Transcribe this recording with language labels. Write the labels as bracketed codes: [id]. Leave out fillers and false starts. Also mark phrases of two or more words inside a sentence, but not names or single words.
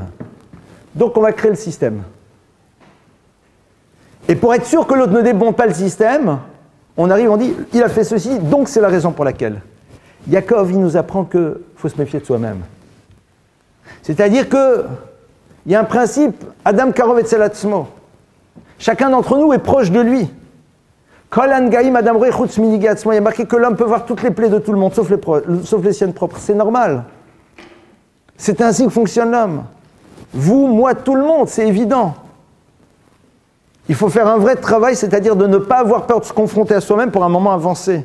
[fr] Donc on va créer le système. Et pour être sûr que l'autre ne débonde pas le système, on arrive, on dit, il a fait ceci, donc c'est la raison pour laquelle. Yaakov, il nous apprend qu'il faut se méfier de soi-même. C'est-à-dire qu'il y a un principe, [he] אדם קרוב אצל עצמו. [fr] Chacun d'entre nous est proche de lui. [he] כל הנגעים אדם רואה חוץ מנגעי עצמו. [fr] Il y a marqué que l'homme peut voir toutes les plaies de tout le monde, sauf les siennes propres. C'est normal. C'est ainsi que fonctionne l'homme. Vous, moi, tout le monde, c'est évident. Il faut faire un vrai travail, c'est-à-dire de ne pas avoir peur de se confronter à soi-même pour un moment avancé.